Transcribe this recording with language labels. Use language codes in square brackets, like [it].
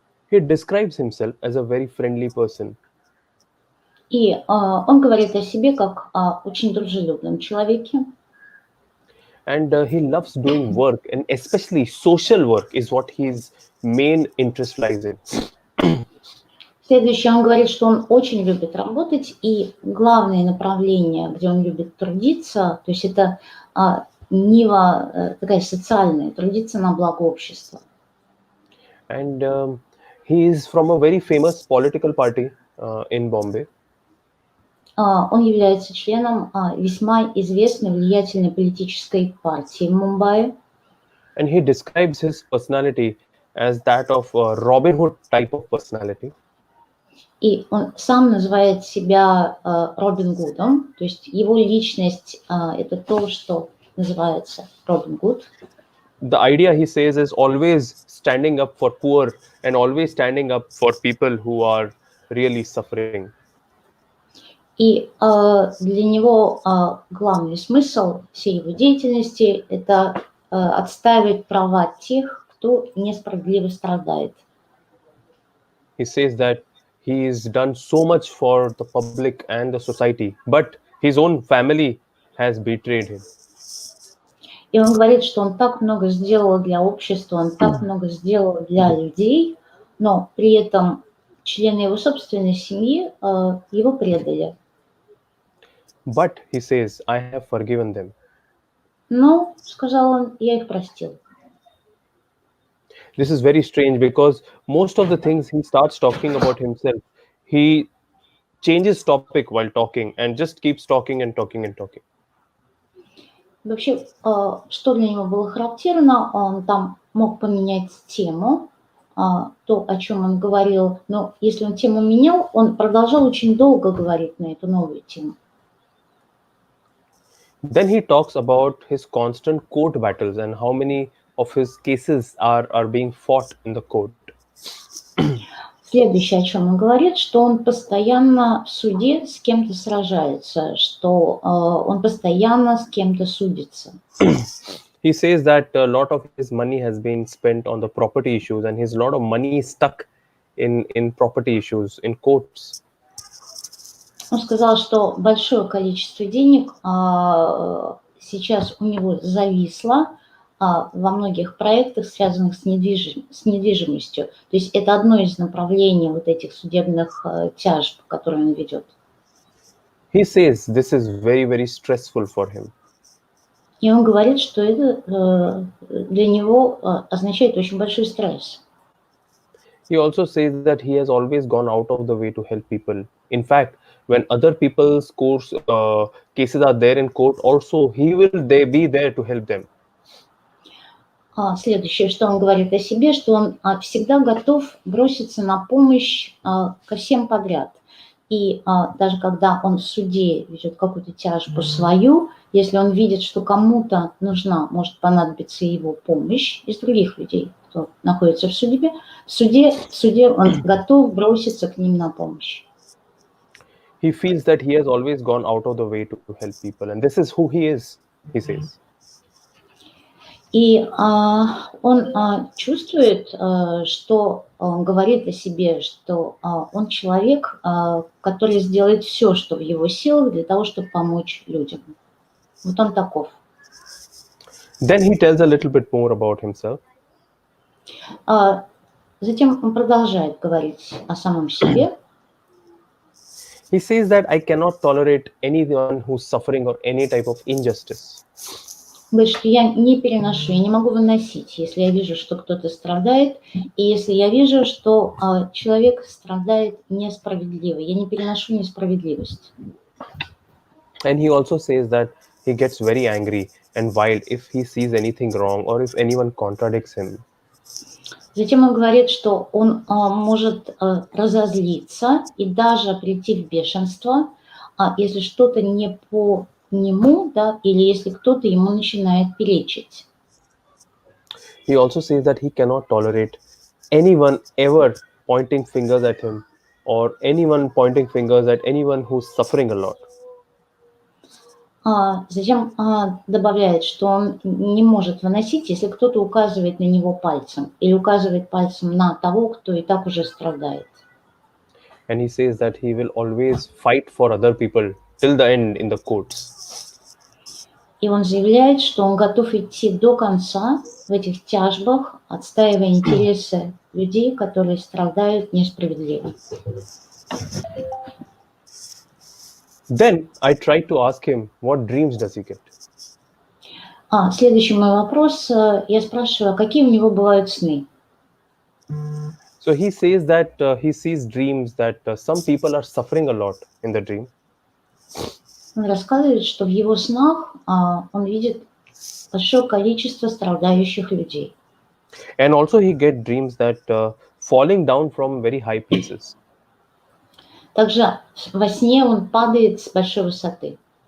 [en] He describes himself as a very friendly person. [ru] И он говорит о себе как о очень дружелюбном человеке. [en] And he loves doing work, and especially social work is what his main interest lies in. [ru] Следующее, он говорит, что он очень любит работать, и главное направление, где он любит трудиться, то есть это нива такая социальная, трудиться на благо общества. [en] And he is from a very famous political party in Bombay. [ru] Он является членом весьма известной влиятельной политической партии в Мумбаи. [en] And he describes his personality as that of a Robin Hood type of personality. [ru] И он сам называет себя Робин Гудом, то есть его личность это то, что называется Робин Гуд. [en] The idea, he says, is always standing up for poor and always standing up for people who are really suffering. [ru] И для него главный смысл всей его деятельности – это отстаивать права тех, кто несправедливо страдает. [en] He says that he's done so much for the public and the society, but his own family has betrayed him. [ru] И он говорит, что он так много сделал для общества, он так много сделал для людей, но при этом члены его собственной семьи его предали. [en] But he says, I have forgiven them. [ru] Но, сказал он, я их простил. [en] This is very strange because most of the things he starts talking about himself, he changes topic while talking and just keeps talking and talking and talking. [ru] Вообще, что для него было характерно, он там мог поменять тему, то, о чем он говорил, но если он тему менял, он продолжал очень долго говорить на эту новую тему. [en] Then he talks about his constant court battles and how many of his cases are being fought in the court. [ru] Следующее, о чем он говорит, что он постоянно в суде с кем-то сражается, что он постоянно с кем-то судится. [en] He says that a lot of his money has been spent on the property issues and his lot of money is stuck in property issues, in courts. [ru] Он сказал, что большое количество денег сейчас у него зависло во многих проектах, связанных с недвижимостью. То есть это одно из направлений вот этих судебных тяжб, которые он ведет. [en] He says this is very, very stressful for him. [ru] И он говорит, что это для него означает очень большой стресс. [en] He also says that he has always gone out of the way to help people. In fact, when other people's cases are there in court, also he will be there to help them. [ru] Следующее, что он говорит о себе, что он всегда готов броситься на помощь ко всем подряд. И даже когда он в суде ведет какую-то тяжбу свою, если он видит, что кому-то может понадобиться его помощь из других людей, кто находится в суде он готов броситься к ним на помощь. [en] He feels that he has always gone out of the way to help people, and this is who he is, he says. [ru] И он чувствует, что он говорит о себе, что он человек, который сделает все, что в его силах для того, чтобы помочь людям. Вот он таков. [en] Then he tells a little bit more about himself. [ru] Затем он продолжает говорить о самом себе. [en] He says that I cannot tolerate anyone who's suffering or any type of injustice. [ru] Говорит, что я не переношу, я не могу выносить, если я вижу, что кто-то страдает, и если я вижу, что человек страдает несправедливо. Я не переношу несправедливость. [en] And he also says that he gets very angry and wild if he sees anything wrong or if anyone contradicts him. [ru] Затем он говорит, что он может разозлиться и даже прийти в бешенство, если что-то не по нему, да, или если кто-то ему начинает перечить. [en] He also says that he cannot tolerate anyone ever pointing fingers at him or anyone pointing fingers at anyone who's suffering a lot. [ru] Затем добавляет, что он не может выносить, если кто-то указывает на него пальцем или указывает пальцем на того, кто и так уже страдает. [en] And he says that he will always fight for other people till the end in the courts. [ru] И он заявляет, что он готов идти до конца в этих тяжбах, отстаивая интересы людей, которые страдают несправедливо. [en] Then I tried to ask him, what dreams does he get? [ru] Следующий мой вопрос. Я спрашиваю, какие у него бывают сны? [en] So he says that he sees dreams that some people are suffering a lot in the dream. [ru] Он рассказывает, что в его снах он видит большое количество страдающих людей. [en] And also he get dreams that falling down from very high places. [ru] Также во сне он падает с большой высоты.